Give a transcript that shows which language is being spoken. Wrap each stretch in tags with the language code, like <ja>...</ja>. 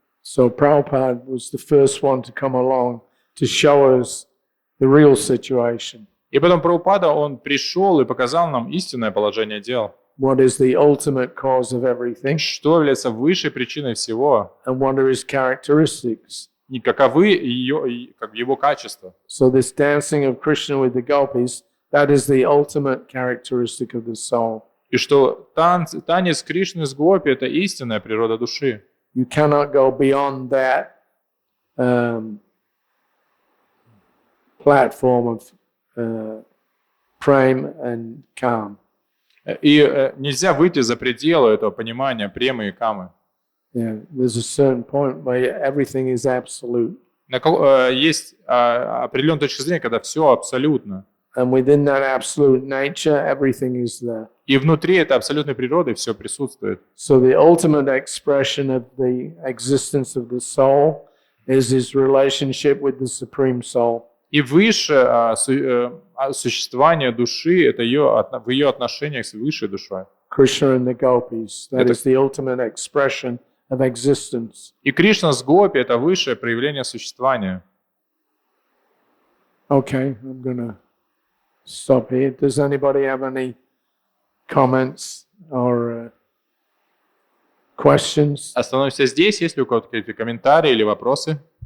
<en>So Prabhupada was the first one to come along to show us the real situation.</en> <ru>И потом Прабхупада, он пришел и показал нам истинное положение дел.</ru> <en>What is the ultimate cause of everything?</en> <ru>Что является высшей причиной всего?</ru> <en>And what are his characteristics?</en> <ru>И каковы его качества?</ru> <en>So this dancing of Krishna with the gopis, that is the ultimate characteristic of the soul.</en> <ru>И что танец Кришны с Гопи – это истинная природа души.</ru> <en>You cannot go beyond that platform of prem and calm.</en> <ru>И нельзя выйти за пределы этого понимания премы и камы.</ru> <en>Yeah, there's a certain point where everything is absolute.</en> <ru>Есть определенная точка зрения, когда все абсолютно.</ru> <en>And within that absolute nature, everything is there.</en> <ru>И внутри этой абсолютной природы все присутствует.</ru> <en>So the ultimate expression of the existence of the soul is his relationship with the Supreme Soul.</en> <ru>И высшее существование души – это в ее отношениях с высшей душой.</ru> <en>Krishna and the gopis, that is the ultimate expression of existence.</en> <ru>И Кришна с Гопи – это высшее проявление существования.</ru> <en>Okay, I'm going to stop here. Does anybody have any comments or questions?</en> <ru>Остановимся здесь. Есть ли у кого-то какие-то комментарии или вопросы?</ru>